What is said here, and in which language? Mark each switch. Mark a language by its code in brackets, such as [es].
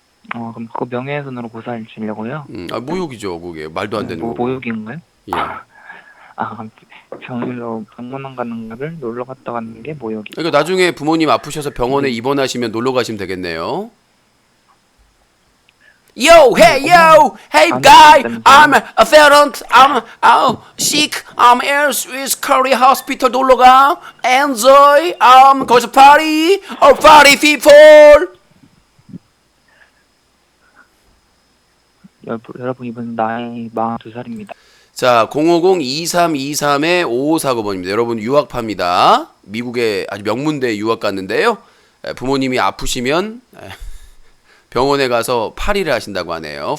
[ko] 그럼 그거 명예훼손으로 고소할 주려고요? 모욕이죠, 그게. 말도 안 되는 거. 모욕인가요? 예. 병문안 가는 거를 놀러 갔다 가는 게 모욕이. 그러니까 나중에 부모님 아프셔서 병원에 입원하시면 놀러 가시면 되겠네요. [en] Yo, hey, yo, hey, guy, I'm a parent, I'm sick, I'm here with Korea hospital [ko] 놀러 가, [en] enjoy, [ko] 거기서 [en] party, party people. [ko] 여러분, 이분 나이 42살입니다. 자, 050-2323-5549번입니다. 여러분 유학파입니다. 미국에 아주 명문대에 유학 갔는데요. 부모님이 아프시면 병원에 가서 파리를 하신다고 하네요.